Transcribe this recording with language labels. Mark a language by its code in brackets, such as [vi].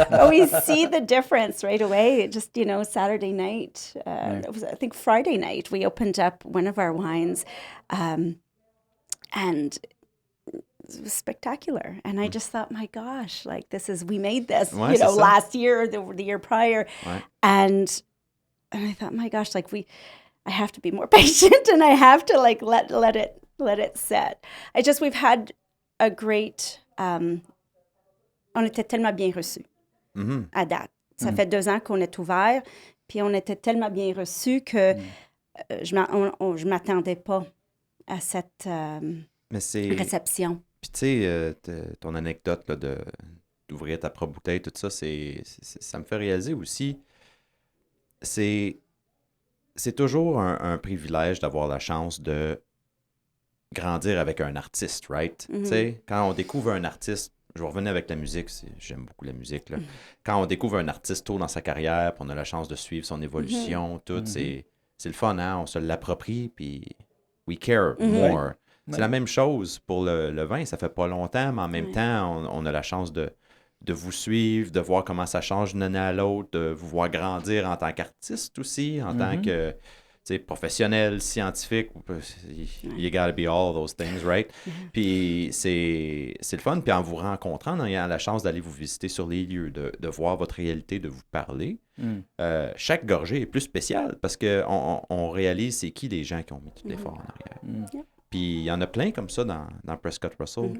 [en] We see the difference right away. Just, Saturday night, it was, I think Friday night, we opened up one of our wines, and it was spectacular. And I just thought, my gosh, like we made this, [fr] Ouais, c'est ça. [en] last year, the year prior. [fr] Ouais. [en] And I thought, my gosh, I have to be more patient and I have to let it set. We've had a great, [fr] on était tellement bien reçus à date. Ça fait 2 ans qu'on est ouvert, puis on était tellement bien reçus que je m'attendais pas à cette Mais c'est... réception. Puis tu sais, ton anecdote là, d'ouvrir ta propre bouteille, tout ça, ça me fait réaliser aussi, c'est toujours un privilège d'avoir la chance de grandir avec un artiste, right? Tu sais, quand on découvre un artiste, je vais revenir avec la musique, j'aime beaucoup la musique, là. Quand on découvre un artiste tôt dans sa carrière, puis on a la chance de suivre son évolution, tout, c'est le fun, hein? On se l'approprie, puis [en] we care more. [fr] C'est la même chose pour le vin, ça fait pas longtemps, mais en même temps, on a la chance de vous suivre, de voir comment ça change d'une année à l'autre, de vous voir grandir en tant qu'artiste aussi, en tant que professionnel, scientifique. [en] You gotta be all those things, right? [fr] Puis c'est le fun. Puis en vous rencontrant, en ayant la chance d'aller vous visiter sur les lieux, de voir votre réalité, de vous parler, chaque gorgée est plus spéciale parce qu'on réalise c'est qui les gens qui ont mis tout l'effort en arrière. Puis il y en a plein comme ça dans Prescott Russell.